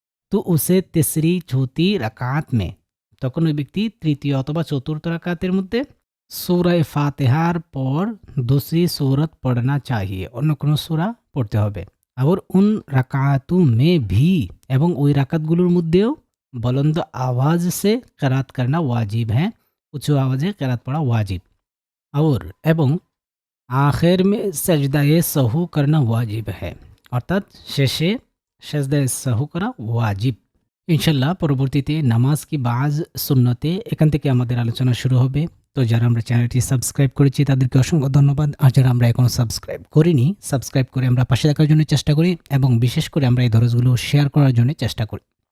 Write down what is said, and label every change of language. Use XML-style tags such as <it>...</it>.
<hi>तो उसे तीसरी चौथी रकात में,</hi> <bn>তখন ওই ব্যক্তি তৃতীয় অথবা চতুর্থ রাকাতের মধ্যে সূরা ফাতিহার পর</bn> <hi>दूसरी सूरत पढ़ना चाहिए,</hi> <bn>অন্য কোনো সূরা পড়তে হবে।</bn> <hi>और उन রাকাতু में भी</hi> <bn>এবং ওই রাকাতগুলোর মধ্যেও</bn> <hi>बुलंद आवाज़ से क़िरात करना वाजिब है,</hi> <bn>উঁচু আওয়াজে কেরাত পড়া ওয়াজিব।</bn> <hi>और এবং আখের মে সেজদায়ে সাহু করনা ওয়াজিব হ্যাঁ,</hi> <bn>অর্থাৎ শেষে সেজদায়ে সাহু করা ওয়াজিব। ইনশাল্লাহ পরবর্তীতে নামাজ কি বাজ সুন্নতে এখান থেকে আমাদের আলোচনা শুরু হবে। তো যারা আমরা চ্যানেলটি সাবস্ক্রাইব করেছি তাদেরকে অসংখ্য ধন্যবাদ। আর যারা আমরা এখনও সাবস্ক্রাইব করিনি, সাবস্ক্রাইব করে আমরা পাশে থাকার জন্য চেষ্টা করি এবং বিশেষ করে আমরা এই দরজগুলো শেয়ার করার জন্য চেষ্টা করি।</bn>